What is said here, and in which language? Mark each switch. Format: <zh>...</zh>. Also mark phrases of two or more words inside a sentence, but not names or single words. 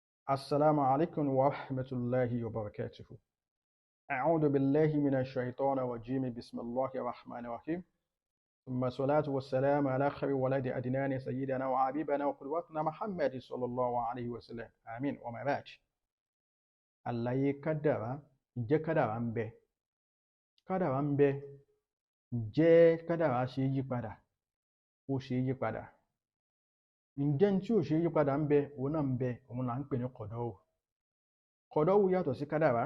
<ar>السلام عليكم ورحمة الله وبركاته. أعوذ بالله من الشيطان الرجيم. بسم الله الرحمن الرحيم. ثم الصلاة والسلام على خير ولد أدنان سيدنا وحبيبنا وقدوتنا محمد صلى الله عليه وسلم. آمين. وما بعد.</ar> <yo>àlàyé kádàrá. Ǹjẹ́ kádàrá ń bẹ? Kádàrá ń bẹ. Ǹjẹ́ kádàrá ṣe yí padà? Ó ṣe yí padà. Ǹjẹ́ tí ò ṣe yí padà ń bẹ? Òun náà ń bẹ. Òun là ń pè ní kọ̀dọ́wù. Kọ̀dọ́wù yàtọ̀ sí kádàrá.</yo>